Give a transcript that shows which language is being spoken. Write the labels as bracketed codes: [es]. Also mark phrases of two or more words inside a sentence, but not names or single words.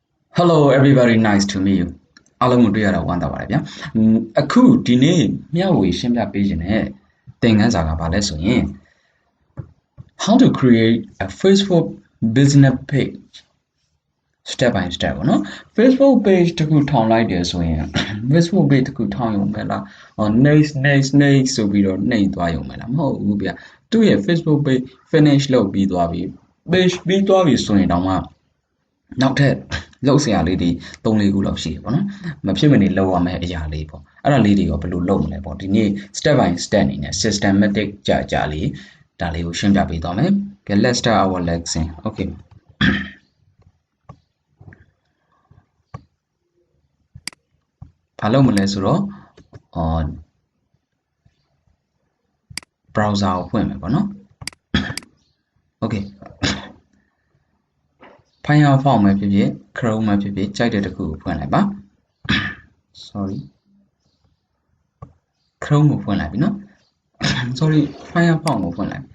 [en] Hello everybody, nice to meet you. [my] အားလုံးကိုတွေ့ရတာဝမ်းသာပါတယ်ဗျာအခုဒီနေ့မျှဝေရှင်းပြပေးခြင်းနဲ့သင်ခန်းစာကဘာလဲဆိုရင် [en] how to create a Facebook business page step by step [my] ပေါ့နော် [en] Facebook page [my] တခုထောင်လိုက်တယ်ဆိုရင် [en] Facebook page [my] တခုထောင်ရုံပဲလား next ဆိုပြီးတော့နှိပ်သွားရုံပဲလားမဟုတ်ဘူးဗျာသူ့ရဲ့ [en] Facebook page finish [my] လုပ်ပြီးသွားပြီ page ပြီးသွားပြီဆိုရင်တော့မှနောက်ထပ်လောက်ဆရာလေးတွေ3-4ခုလောက်ရှိတယ်ပေါ့နော်မဖြစ်မနေလောက်ရမယ့်အရာလေးပေါ့အဲ့ဒါလေးတွေရောဘယ်လိုလုပ်မလဲပေါ့ဒီနေ့ [en] step by step [my] အနေနဲ့ systematic ကြာလေးဒါလေးကိုရှင်းပြပေးသွားမယ် [en] okay let's start our lesson okay [my] ဘာလုပ်မလဲဆိုတော့browser ကိုဖွင့်မယ်ပေါ့နော် okay Firefox မှာဖြစ်ဖြစ် Chrome မှာဖြစ်ဖြစ်ကြိုက်တဲ့တစ်ခုကိုဖွင့်လိုက်ပါ sorry Chrome ကိုဖွင့်လိုက်ပြီနော် sorry Firefox ကိုဖွင့်လိုက်